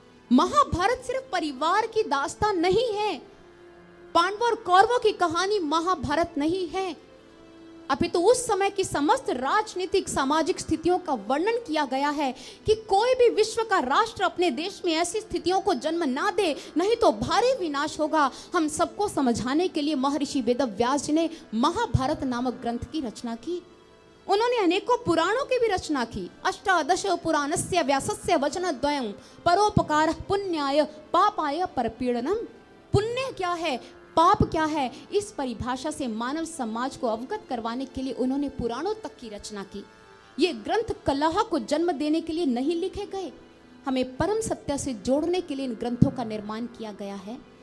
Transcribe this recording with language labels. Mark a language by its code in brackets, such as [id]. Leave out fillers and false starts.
[hi] महाभारत सिर्फ परिवार की दास्तान नहीं है, पांडवों और कौरवों की कहानी महाभारत नहीं है, अपितु उस समय की समस्त राजनीतिक सामाजिक स्थितियों का वर्णन किया गया है कि कोई भी विश्व का राष्ट्र अपने देश में ऐसी स्थितियों को जन्म ना दे, नहीं तो भारी विनाश होगा। हम सबको समझाने के लिए महर्षि वेदव्यास जी ने महाभारत नामक ग्रंथ की रचना की। उन्होंने अनेकों पुराणों की भी रचना की। [sa] अष्टादश पुराणस्य व्यासस्य वचनद्वयं परोपकारः पुण्याय पापाय परपीडनम। [hi] पुण्य क्या है, पाप क्या है, इस परिभाषा से मानव समाज को अवगत करवाने के लिए उन्होंने पुराणों तक की रचना की। ये ग्रंथ कलह को जन्म देने के लिए नहीं लिखे गए, हमें परम सत्य से जोड़ने के लिए इन ग्रंथों का निर्माण किया गया है।